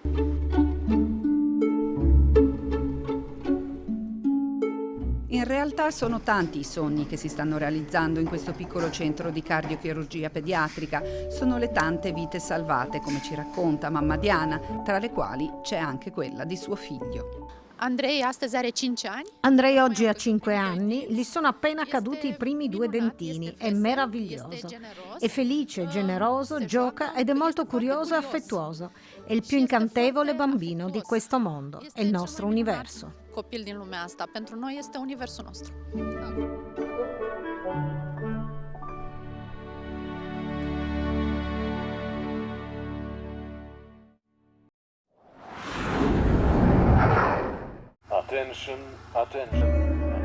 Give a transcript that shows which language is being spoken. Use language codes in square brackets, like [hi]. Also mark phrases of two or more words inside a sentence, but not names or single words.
[it] In realtà sono tanti i sogni che si stanno realizzando in questo piccolo centro di cardiochirurgia pediatrica. Sono le tante vite salvate, come ci racconta mamma Diana, tra le quali c'è anche quella di suo figlio. [ro] Andrei astăzi are 5 anni. [it] Andrei oggi ha 5 anni, gli sono appena caduti i primi 2 dentini, è meraviglioso. È felice, generoso, gioca ed è molto curioso e affettuoso. È il più incantevole bambino di questo mondo, è il nostro universo. [ro] Copil din lumea asta, pentru noi este universul nostru. [en] Attention, attention.